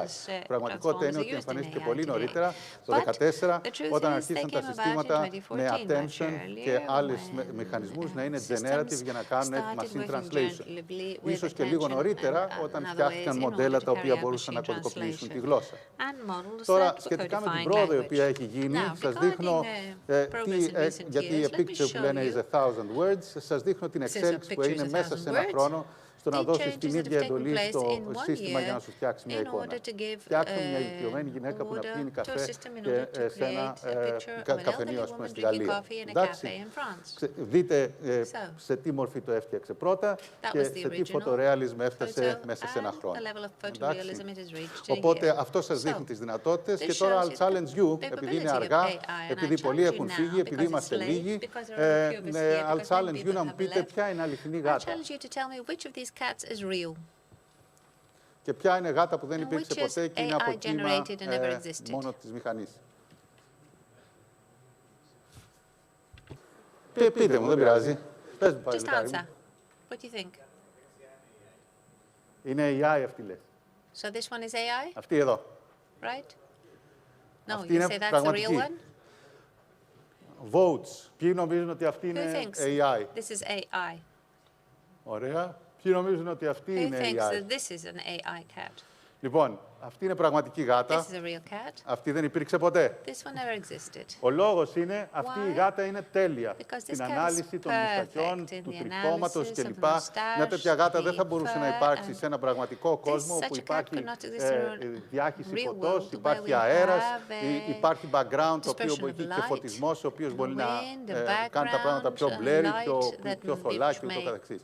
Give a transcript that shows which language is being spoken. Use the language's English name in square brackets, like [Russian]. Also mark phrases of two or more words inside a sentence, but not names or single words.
[Greek] Πραγματικότητα είναι ότι εμφανίστηκε πολύ νωρίτερα, το 2014, όταν αρχίσαν τα συστήματα με attention και άλλους μηχανισμούς να είναι generative για να κάνουν [English] machine translation. [Greek] Ίσως και λίγο νωρίτερα, όταν φτιάχτηκαν μοντέλα τα οποία μπορούσαν να κωδικοποιήσουν τη γλώσσα. Τώρα, σχετικά με την πρόοδο η οποία έχει γίνει, σας δείχνω, γιατί [English] a picture [Greek] που λένε [English] is 1,000 words, [Greek] σας δείχνω την εξέλιξη που έγινε μέσα σε ένα χρόνο, στο να δώσεις την ίδια εντολή στο σύστημα για να σου φτιάξει μια εικόνα. Φτιάξουμε μια ηλικιωμένη γυναίκα που να πίνει καφέ και σε ένα καφενείο, ας πούμε, στη Γαλλία. Εντάξει, δείτε σε τι μορφή το έφτιαξε πρώτα και σε τι φωτορεαλισμ έφτασε μέσα σε ένα χρόνο. Οπότε αυτό σας δείχνει τις δυνατότητες και τώρα [English] I'll challenge you, [Greek] επειδή είναι αργά, επειδή πολλοί έχουν φύγει, επειδή είμαστε λίγοι, [English] I'll challenge you [Greek] να μου πείτε ποια είναι αληθινή γάτα. Και ποια είναι γάτα που δεν υπήρξε ποτέ και είναι από κύμα μόνο της μηχανής. Πείτε μου, δεν πειράζει. Πες μου πάλι. Είναι AI αυτή λες. [English] So this one is AI? [Greek] Αυτή εδώ. [English] Right? No, [Greek] Αυτή [English] you say that's the real one? Votes. [Greek] Ποιοι νομίζουν ότι αυτή είναι AI? [English] This is AI. [Greek] Ωραία. Ποιοι νομίζουν ότι αυτή είναι AI? [English] Who thinks that this is an AI cat? [Greek] Λοιπόν, αυτή είναι πραγματική γάτα. [English] This is a real cat. [Greek] Αυτή δεν υπήρξε ποτέ. [English] This one never existed. [Greek] Ο λόγος είναι αυτή η γάτα είναι τέλεια. Στην ανάλυση των μουστακιών, του τρυπώματος κλπ. Μια τέτοια γάτα δεν θα μπορούσε να υπάρξει σε ένα πραγματικό κόσμο όπου υπάρχει διάχυση φωτός, υπάρχει αέρας, υπάρχει background το οποίο μπορεί και φωτισμός, ο οποίος μπορεί να κάνει τα πράγματα πιο blurry, πιο θολά και ούτω καθεξής.